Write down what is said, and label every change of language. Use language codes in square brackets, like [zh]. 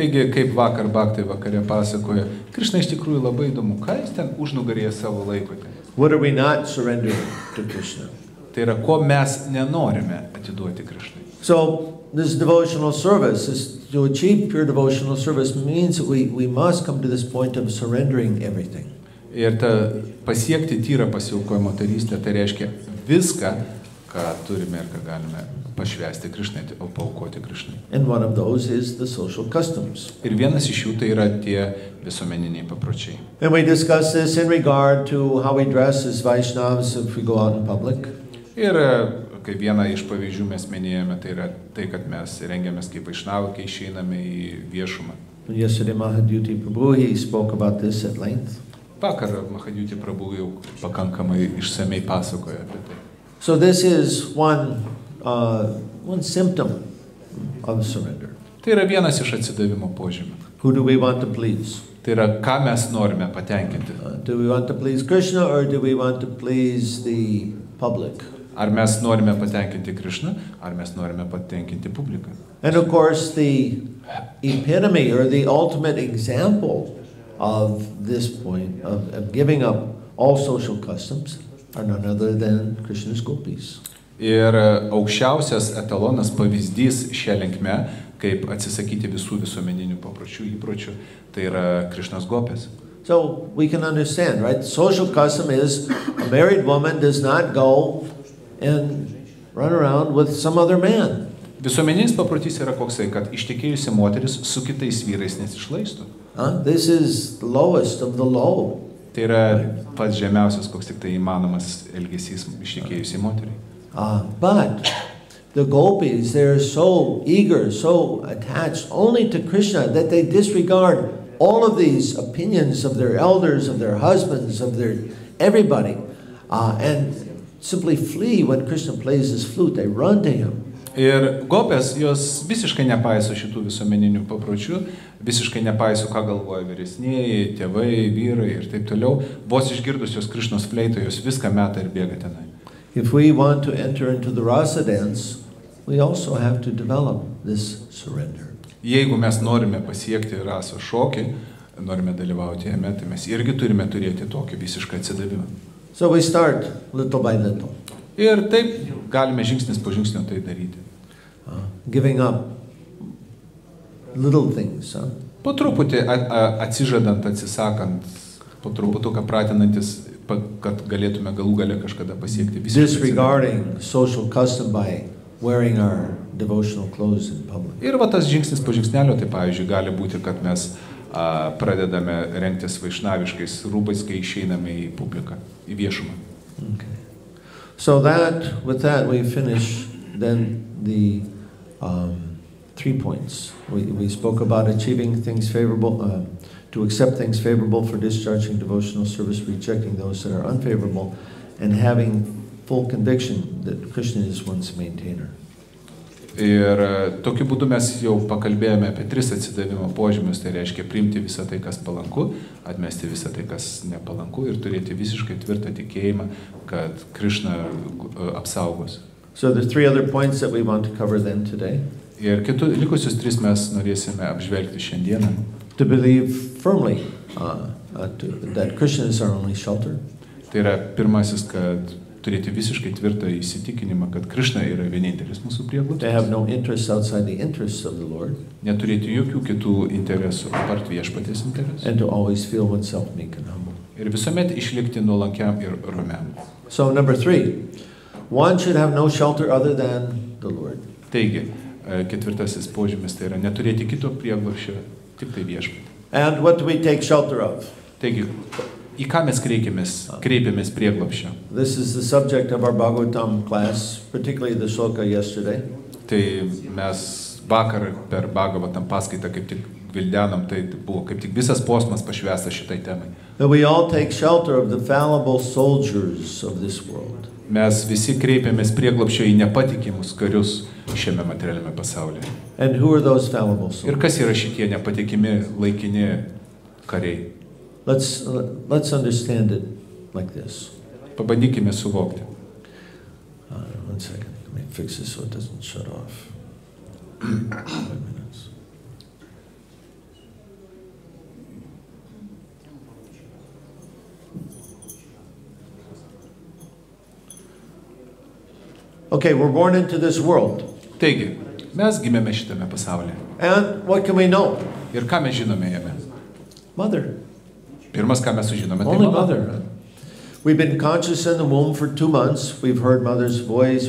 [lt] Taigi, kaip vakar Bhaktai vakare pasakoja, Krishna iš tikrųjų labai įdomu, ką jis ten užnugarėje savo laikote. [en] What are we not surrendering to Krishna? [lt] Tai yra, ko mes nenorime atiduoti Krishnai. [en] So this devotional service, to achieve pure devotional service means that we must come to this point of surrendering everything. [lt] Ir pasiekti tyrą pasiaukojimo tarnystę, tai reiškia viską, ką turime ir ką galime pašvęsti Krishnai, o paaukoti Krishnai. [en] And one of those is the social customs. [lt] Ir vienas iš jų tai yra tie visuomeniniai papročiai. [en] And we discuss this in regard to how we dress as Vaishnavas if we go out in public. [lt] Ir kaip vieną iš pavyzdžių mes minėjome, tai yra tai, kad mes rengiamės kaip Vaishnavai, kai išeiname į viešumą. [en] Yesterday Mahadyuti Prabhu, he spoke about this at length. [lt] Vakar Mahadyuti Prabhu jau pakankamai išsamei pasakojo apie tai. [en] So this is one symptom of surrender. [lt] Tai yra vienas iš atsidavimo požymių. [en] Who do we want to please? [lt] Tai yra, ką mes norime patenkinti. [en] Do we want to please Krishna or do we want to please the public? [lt] Ar mes norime patenkinti Krišną, ar mes norime patenkinti publiką. [en] And of course, the epitome or the ultimate example of this point of giving up all social customs are none other than Krishna's gopis. [lt] Ir aukščiausias etalonas pavyzdys šią linkme, kaip atsisakyti visų visuomeninių papročių, įpročių, tai yra Krišnos gopės. [en] So we can understand, right? Social custom is a married woman does not go and run around with some other man. [lt] Visuomeninis paprotys yra koksai, kad ištekėjusi moteris su kitais vyrais nesišlaistų. [en] This is the lowest of the low. [lt] Tai yra pats žemiausias, koks tik tai įmanomas elgesys ištekėjusiai moteriai. [en] But the gopis, they're so eager, so attached only to Krishna that they disregard all of these opinions of their elders, of their husbands, of their everybody, and simply flee when Krishna plays his flute. They run to him. [lt] Ir gopės, jos visiškai nepaiso šitų visuomeninių papročių, visiškai nepaiso, ką galvoja vyresnieji, tėvai, vyrai ir taip toliau. Vos išgirdusios Krišnos fleitą, jos viską meta ir bėga tenai. [en] If we want to enter into the rasa dance, we also have to develop this surrender. [lt] Jeigu mes norime pasiekti raso šokį, norime dalyvauti jame, tai mes irgi turime turėti tokį visišką atsidavimą. [en] So we start little by little. [lt] Ir taip galime žingsnis po žingsnio tai daryti. [en] Giving up little things. [lt] Po truputį atsižadant, atsisakant, po truputuką pratinantis, kad galėtume galų gale kažkada pasiekti visiškai. [en] Disregarding social custom by wearing our devotional clothes in public. [lt] Ir va tas žingsnis po žingsnelio, tai pavyzdžiui, gali būti, kad mes pradedame rengtis vaišnaviškais rūbais, kai išeiname į publiką, į viešumą. [en] Okay. So with that we finish then the 3 points. We spoke about achieving things favorable, to accept things favorable for discharging devotional service, rejecting those that are unfavorable, and having full conviction that Krishna is one's maintainer. [lt] Ir tokiu būdu mes jau pakalbėjome apie 3 atsidavimo požymius, tai reiškia priimti visą tai, kas palanku, atmesti visą tai, kas nepalanku ir turėti visiškai tvirtą tikėjimą, kad Krishna apsaugos. [en] So there's 3 other points that we want to cover then today. [lt] Ir likusius 3 mes norėsime apžvelgti šiandieną. [en] To believe firmly that Krishna is our only shelter. [lt] Tai yra pirmasis, kad turėti visiškai tvirtą įsitikinimą, kad Krishna yra vienintelis mūsų prieglobstis. [en] To have no interests outside the interests of the Lord. [lt] Neturėti jokių kitų interesų apart viešpaties interesų. [en] And to always feel oneself meek and humble. [lt] Ir visuomet išlikti nuolankiam ir ramiam. [en] So number 3, one should have no shelter other than the Lord. [lt] Taigi, 4 požymis tai yra neturėti kito prieglobsčio, tik tai viešpatį. [en] And what do we take shelter of? [lt] Taigi, į ką mes kreipiamės prieglobsčio? [en] This is the subject of our Bhagavatam class, particularly the shloka yesterday. [lt] Tai mes vakar per Bhagavatam paskaitą kaip tik gvildenom, tai buvo kaip tik visas posmas pašvęstas šitai temai. [en] That we all take shelter of the fallible soldiers of this world. [lt] Mes visi kreipiamės prieglobsčio į nepatikimus karius šiame materialiame pasaulyje. [en] And who are those fallible soldiers? [lt] Ir kas yra šitie nepatikimi laikini kariai? [en] Let's understand it like this. [lt] Pabandykime suvokti. [en] 1 second. Let me fix this so it doesn't shut off. 5 minutes. Okay, we're born into this world. [lt] Taigi, mes gimėme šitame pasaulyje. [en] And what can we know? [lt] Ir ką mes žinome jame? [en] Mother. [lt] Pirmas, ką mes sužinome, tai [en] Only [lt] mama. [en] mother. We've been conscious in the womb for 2 months. We've heard mother's voice.